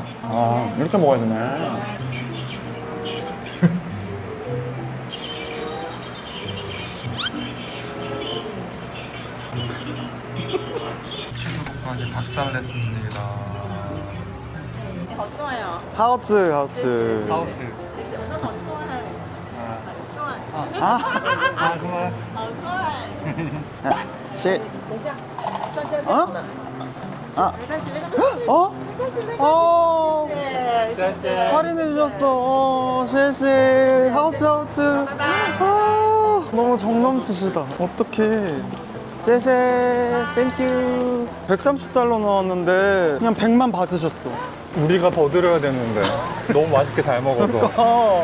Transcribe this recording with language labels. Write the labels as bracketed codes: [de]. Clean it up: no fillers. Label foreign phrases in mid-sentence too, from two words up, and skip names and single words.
[ko] 이렇게 먹어야 되네. 치즈국까지 박살냈습니다. [zh] 好帅哦！好吃，好吃. 我说好帅，很帅， 아, 好帅。 시, 等一下，上架就好了。啊没关系，没关系。 어? 没关系，没 어, 关系，谢谢。 [ko] 할인해 주셨어. [zh] 谢谢，好吃，好吃. [ko] 너무 정 넘치시다. 어떡해. [zh] 쉐쉐, 땡큐. [ko] 130달러 나왔는데 그냥 100만 받으셨어. 우리가 더 드려야 되는데. 너무 맛있게 잘 먹어서.